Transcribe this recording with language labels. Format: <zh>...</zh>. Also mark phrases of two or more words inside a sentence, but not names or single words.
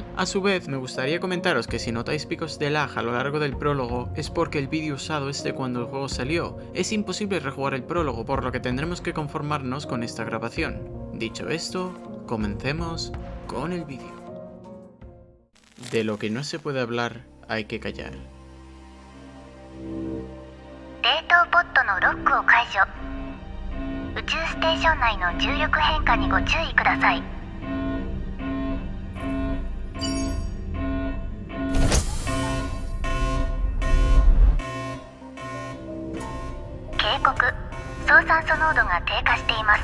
<es>A su vez, me gustaría comentaros que si notáis picos de lag a lo largo del prólogo, es porque el vídeo usado es de cuando el juego salió. Es imposible rejugar el prólogo, por lo que tendremos que conformarnos con esta grabación. Dicho esto, comencemos con el vídeo. De lo que no se puede hablar, hay que callar.</es> <ja>冷凍ポットのロックを解除。宇宙ステーション内の重力変化にご注意ください。警告、総酸素濃度が低下しています。</ja>